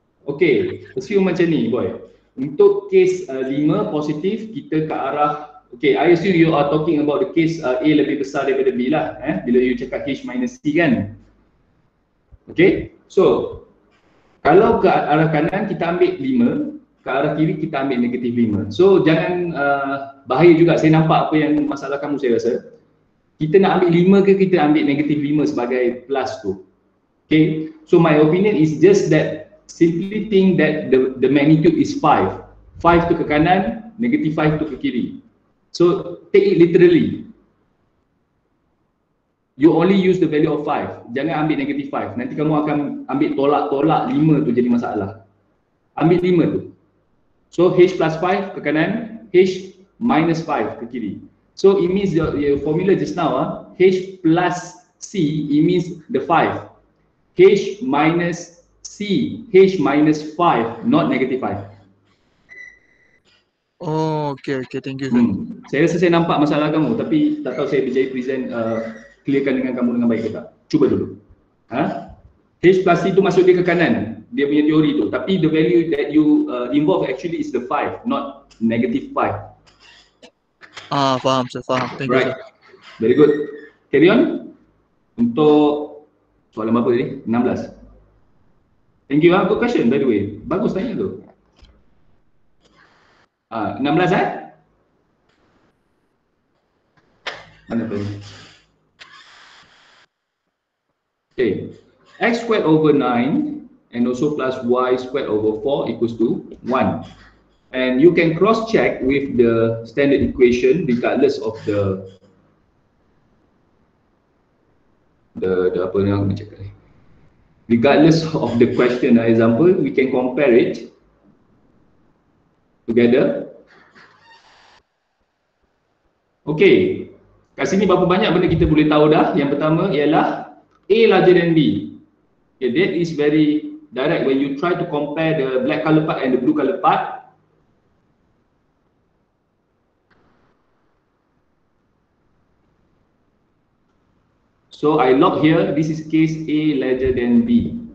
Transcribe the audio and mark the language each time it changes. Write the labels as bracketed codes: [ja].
[ms] Okay, assume macam ni boy. Untuk case 5 positif kita ke arah, okay, [en] I assume you are talking about the case [ms] A lebih besar daripada B lah, bila you cakap H minus C kan? Okay, so kalau ke arah kanan kita ambil 5, ke arah kiri kita ambil negatif 5. So jangan bahaya juga, saya nampak apa yang masalah kamu saya rasa. Kita nak ambil 5 ke kita ambil negatif 5 sebagai plus tu. [en] Okay, so my opinion is just that simply think that the magnitude is 5. [ms] 5 tu ke kanan, negatif 5 tu ke kiri. [en] So take it literally. You only use the value of 5. [ms] Jangan ambil negatif 5. Nanti kamu akan ambil tolak-tolak 5 tu jadi masalah. Ambil 5 tu. So H plus 5 ke kanan, H minus 5 ke kiri. [en] So it means your formula just now, H plus C, it means the 5. H minus C, H minus 5, not negative 5. Oh, okay, thank you sir. [ms] Saya rasa saya nampak masalah kamu, tapi tak tahu saya bisa present clearkan dengan kamu dengan baik ke tak. Cuba dulu. H plus C tu masuk dia ke kanan, dia punya teori tu. [en] Tapi the value that you involve actually is the 5, not negative 5. [ms] Faham sir, faham. [en] Thank you sir. Very good. Carry on. [ms] Untuk soalan berapa tadi? [en] 16. Thank you. Good question by the way. [ms] Bagus tanya tu. 16 Mana tu? [en] Okay. X squared over 9 and also plus y squared over 4 equals to 1. And you can cross check with the standard equation regardless of the [ms] apa yang aku cakap ni. [en] Regardless of the question example, we can compare it together. [ms] Okay, kat sini berapa banyak benda kita boleh tahu dah. Yang pertama ialah A larger than B. [en] Okay, that is very direct when you try to compare the black color part and the blue color part. So I log here, this is case A larger than B.